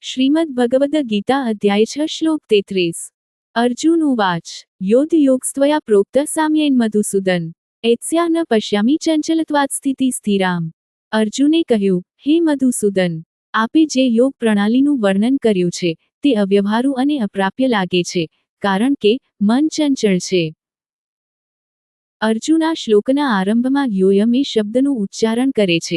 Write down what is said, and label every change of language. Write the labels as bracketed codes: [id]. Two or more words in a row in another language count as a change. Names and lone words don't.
[sa] श्रीमद् भगवद गीता अध्याय 6 श्लोक 33। अर्जुन उवाच योगस्त्वया प्रोक्तः साम्येन मधुसूदन एत्स्या न पश्यामि चंचलत्वात् સ્થિતિ સ્થિરામ। [gu] અર્જુને કહ્યું, હે મધુસૂદન, આપે જે યોગ પ્રણાલીનું વર્ણન કર્યું છે તે અવ્યવહારુ અને અપ્રાપ્ય લાગે છે, કારણ કે મન ચંચળ છે। અર્જુન આ શ્લોકના આરંભમાં યોયમ એ શબ્દનું ઉચ્ચારણ કરે છે।